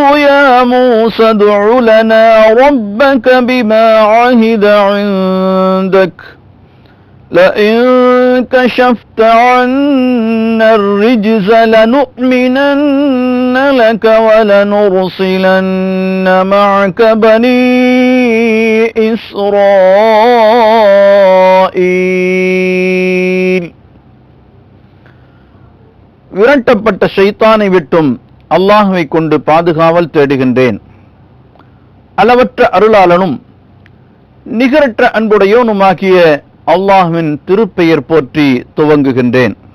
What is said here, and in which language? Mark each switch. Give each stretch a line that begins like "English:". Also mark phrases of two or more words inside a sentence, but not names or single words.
Arabic: يا موسى ادع لنا ربك بما عهد عندك لئن كشفت عنا الرجز لنؤمنن لك ولنرسلن معك بني إسرائيل.
Tamil: விரட்டப்பட்ட ஷைத்தானை விட்டும் அல்லாஹ்வை கொண்டு பாதுகாவல் தேடுகின்றேன். அளவற்ற அருளாளனும் நிகரற்ற அன்புடையோனுமாகிய அல்லாஹ்வின் திருப்பெயர் போற்றி துவங்குகின்றேன்.